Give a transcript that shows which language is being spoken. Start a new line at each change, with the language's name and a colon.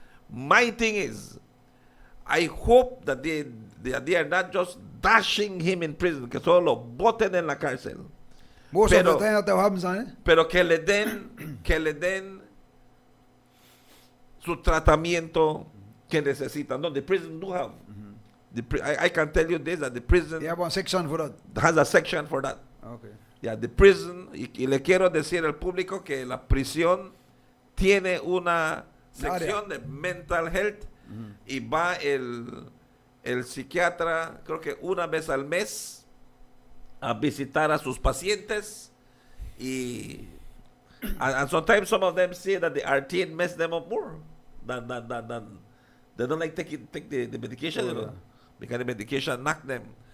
English: My thing is, I hope that they are not just dashing him in prison,
Spanish: que solo boten en la cárcel.
English: Most of the time that happens, Sonny.
Spanish: Pero que le den su tratamiento que necesitan.
English: No, the prison do have. I can tell you this, that the prison They have one section for that. has a section for that. Okay. Yeah, the prison,
Spanish: y le quiero decir al público que la prisión tiene una sección de mental health y va el psiquiatra, creo que una vez al mes, a visitar a sus pacientes
English: and sometimes some of them say that the RTN mess them up more than they don't like take the medication, you know, because the medication knock them.